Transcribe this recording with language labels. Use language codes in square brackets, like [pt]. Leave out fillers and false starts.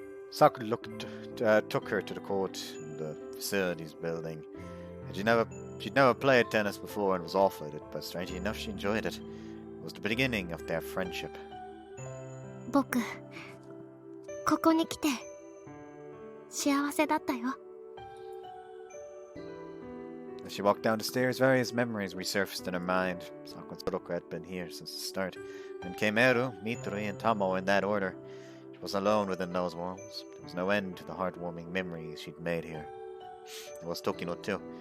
[en] Saku took her to the court in the facilities building. She'd never played tennis before and was awful at it, but strangely enough, she enjoyed it. It was the beginning of their friendship. [ja] 僕、ここに来て幸せだったよ。 [en] As she walked down the stairs, various memories resurfaced in her mind. Saku and Soroko had been here since the start. Then came Eru, Mituri, and Tomo in that order. She was alone within those worlds. There was no end to the heartwarming memories she'd made here. There was Tokino too.